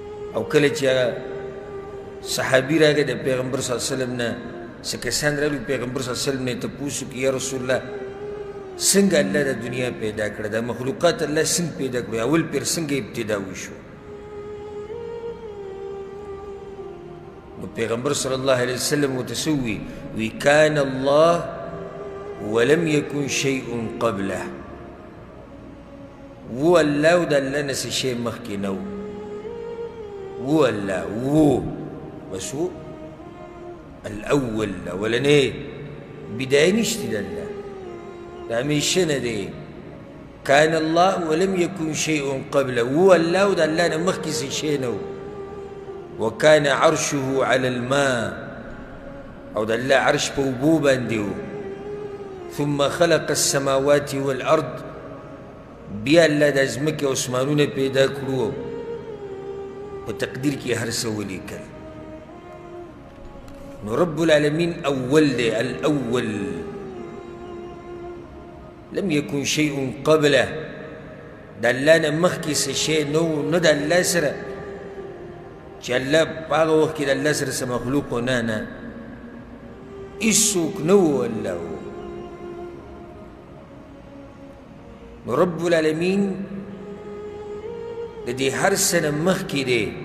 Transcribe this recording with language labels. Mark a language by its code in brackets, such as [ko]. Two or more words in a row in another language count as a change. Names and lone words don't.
[ps] او کله چې هغه صحابي راغی د پیغمبر [ar] صلی الله علیه وسلم [ps] نه څه کسان راغلي پیغمبر [ar] صلی الله علیه وسلم [ps] نه یې تپوس وکړي [ar] یا رسول الله [ps] څنګه الله د دنیا پیدا کړه دا مخلوقات الله څنګه پیدا کړو اول پیر څنګه ابتدا وشو نو پیغمبر [ar] صلی الله علیه وسلم [ps] ورته څه وی [ar] کان الله ولم يكن شيء قبله هو الله [ps] او د الله نه څه شی مخکې نه [ar] هو الله هو [ps] بس هو الأول اولنی بدایه نشته د الله دا همیشه نه دی [ar] کان الله ولم يكن شيء قبله هو الله [ps] او د الله نه مخکې څه شی نه [ar] وكان عرشه على الماء [ps] او د الله عرش په اوبو باندې و [ar] ثم خلق السماوات والأرض [ps] بیا الله د ځمکې او اسمانونه پیدا کړو په تقدیر کې هر څه ولیکل نو [ar] رب العالمین [ps] اول دی [ar] الاول لم يكن شيء قبله [ps] د الله نه مخکې څه شی نه و نه د الله سره چې الله په هغه وخت کې د الله سره څه مخلوق و نه هېڅوک نه و الله و نو [ar] رب العالمین [ps] د دې هر څه نه مخکې دی